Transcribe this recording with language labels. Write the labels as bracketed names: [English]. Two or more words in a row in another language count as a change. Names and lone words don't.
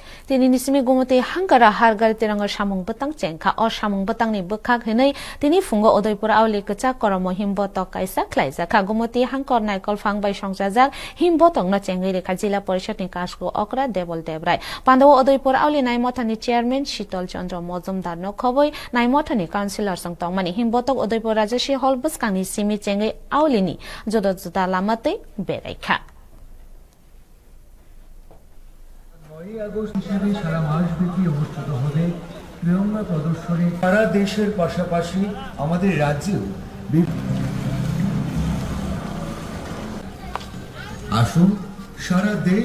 [Kok Borok] তিনি নিসিমি গুমতি হাঙ্গারা হারগার তিরঙ্গ সামুং বতাং চেংখা অ সামুং বতাংনি বখাক হেनै তিনি ফুঙ্গ উদয়পুর আউলি কচাক করম হিমবতক কাইসা খ্লাইজাখা গুমতি হাঙ্কর নাইকল ফাংবাই সংজাজাক হিমবতংনো চেঙ্গৈ রেখা জিলা পরিষদনি কাশকু অকরা দেবল দেবরাই পান্ডব উদয়পুর আউলি নাইমথানি চেয়ারম্যান শীতল চন্দ্র মজুমদার নো খবই নাইমথানি কাউন্সিলর সং তংমানি হিমবতক উদয়পুর রাজস্বী হল বসকাংনি সিমি চেঙ্গৈ আউলিনি জদজদা লামাতে বেরাইখা [Bangla] আগস্ট হিসেবে সারা মাসব্যাপী অনুষ্ঠিত হবে ত্রিরঙ্গা প্রদর্শনী সারা দেশের পাশাপাশি আমাদের রাজ্যেও আসুন সারা দেশ